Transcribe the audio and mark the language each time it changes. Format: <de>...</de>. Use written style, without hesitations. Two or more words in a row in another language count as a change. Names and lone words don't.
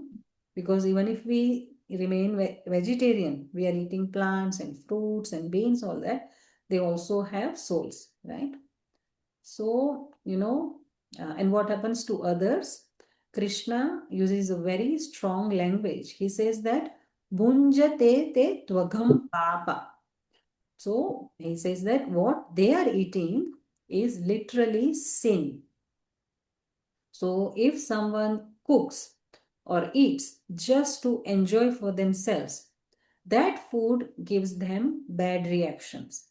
<en>Because even if we remain vegetarian, we are eating plants and fruits and beans, all that, they also have souls, right? So, and what happens to others? Krishna uses a very strong language. He says that</en> <sa>भुञ्जते ते त्वघं पापा.</sa> <en>So he says that what they are eating is literally sin. So if someone cooks or eats just to enjoy for themselves, that food gives them bad reactions.</en>